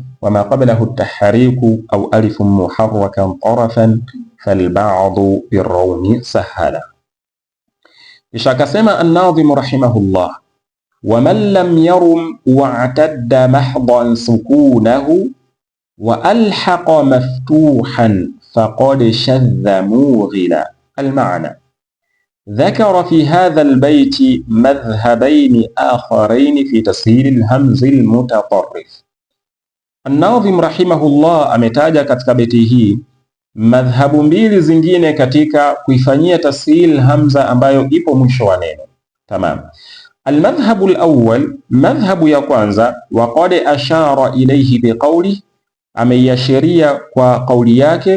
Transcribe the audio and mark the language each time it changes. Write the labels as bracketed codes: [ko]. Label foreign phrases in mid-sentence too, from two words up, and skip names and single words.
[ar] وما قبله التحريك أو ألف محركا طرفا فالبعض بالروم سهلا. [sw] Kisha akasema [ar] الناظم رحمه الله، ومن لم يرم واعتد محضا سكونه وألحق مفتوحا فقد شذ موغلا. Al-ma'na ذكر في هذا البيت مذهبين آخرين في تسهيل الهمز المتطرف. [sw] An-Nadhim rahimahullah ametaja katika beti hii madhhabu mbili zingine katika kuifanyia tashil hamza ambayo ipo mwisho wa neno, tamam. [ar] المذهب الأول, [sw] madhhabu ya kwanza, [ar] وقد أشار إليه بقوله, [sw] ameiashiria kwa kauli yake,